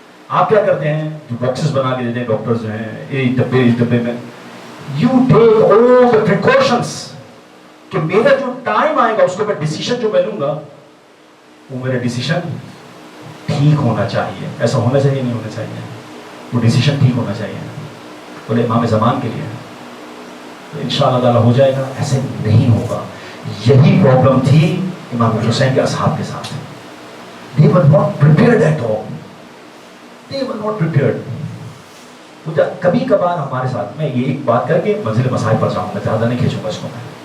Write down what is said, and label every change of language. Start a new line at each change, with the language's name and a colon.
Urdu: آپ کیا کرتے ہیں, جو باکسز بنا کے دیتے ہیں ڈاکٹرز جو ہیں, اس ڈبے میں
English: you take all the precautions
Urdu: کہ میرا جو ٹائم آئے گا اس کو میں ڈیسیشن جو میں لوں گا وہ میرا ڈیسیشن ٹھیک ہونا چاہیے. ایسا ہونا چاہیے نہیں ہونا چاہیے, وہ ڈیسیشن ٹھیک ہونا چاہیے. بولے امام زمان کے لیے تو انشاءاللہ تعالیٰ ہو جائے گا. ایسے نہیں ہوگا. یہی پرابلم تھی امام حسین کے اصحاب کے ساتھ.
English: They were not prepared at all. They were not prepared.
Urdu: کبھی کبھار ہمارے ساتھ, میں یہ ایک بات کر کے منزل مسائل پر جاؤں گا, زیادہ نہیں کھینچوں گا اس کو میں.